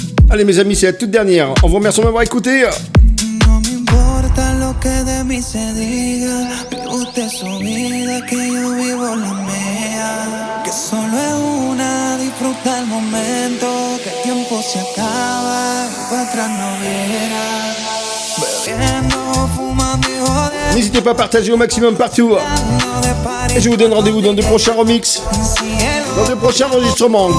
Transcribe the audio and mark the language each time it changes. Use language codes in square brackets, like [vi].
[fr] Allez mes amis, c'est la toute dernière. On vous remercie de m'avoir écouté. [es] No me importa lo que de mí se diga, vive usted su vida, que yo vivo la mía. Que solo es una, disfruta el momento, que el tiempo se acaba y para atrás no verás. Bebiendo, fumando y [fr] N'hésitez pas à partager au maximum partout. Et je vous donne rendez-vous dans de prochains remixes, dans de prochains enregistrements.